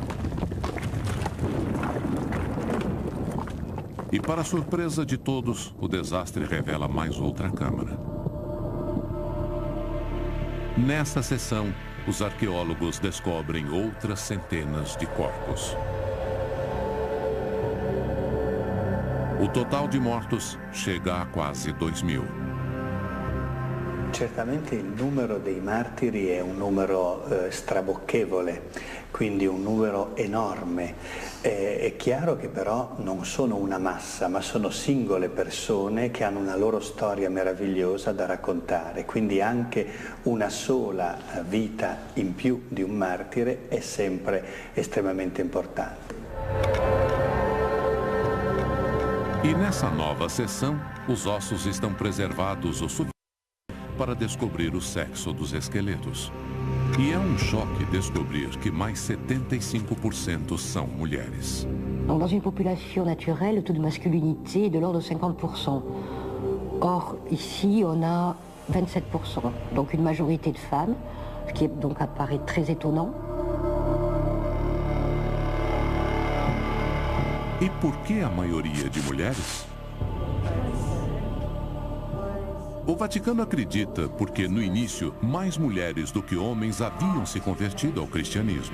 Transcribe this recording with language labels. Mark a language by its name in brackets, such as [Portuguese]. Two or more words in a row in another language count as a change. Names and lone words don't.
[Portuguese] E para surpresa de todos, o desastre revela mais outra câmara. Nessa sessão, os arqueólogos descobrem outras centenas de corpos. O total de mortos chega a quase 2000. [Italian] Certamente il numero dei martiri è un numero strabocchevole, quindi un numero enorme. È chiaro che però non sono una massa, ma sono singole persone che hanno una loro storia meravigliosa da raccontare, quindi anche una sola vita in più di un martire è sempre estremamente importante. [Portuguese] E nessa nova sessão, os ossos estão preservados o suficiente para descobrir o sexo dos esqueletos. E é um choque descobrir que mais 75% são mulheres. [French] Dans une population naturelle, le taux de masculinité est de l'ordre de 50%. Or, ici, on a 27%, donc une majorité de femmes. ce qui donc apparaît très étonnant. [Portuguese] E por que a maioria de mulheres? O Vaticano acredita porque, no início, mais mulheres do que homens haviam se convertido ao cristianismo.